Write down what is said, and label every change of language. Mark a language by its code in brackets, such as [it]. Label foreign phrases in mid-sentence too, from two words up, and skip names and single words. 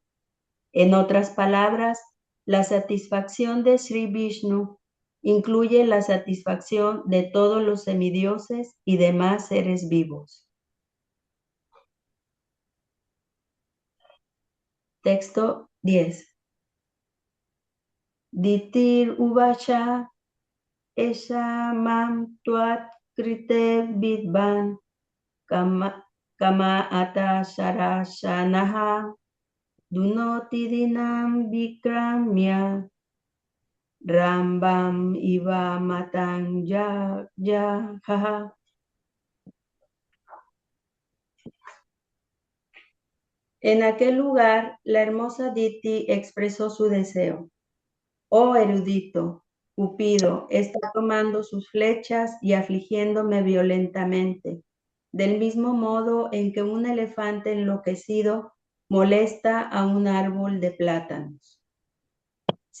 [es] En otras palabras, la satisfacción de Sri Vishnu incluye la satisfacción de todos los semidioses y demás seres vivos. Texto 10. [sa] Ditir Uvacha Esha Mam Tuat Krite Vidvan Kama Ata Sarashanaha Dunoti Dinam Vikramya Rambam Iva Matan Jaha. [es] En aquel lugar, la hermosa Diti expresó su deseo. Oh erudito, Cupido está tomando sus flechas y afligiéndome violentamente, del mismo modo en que un elefante enloquecido molesta a un árbol de plátanos.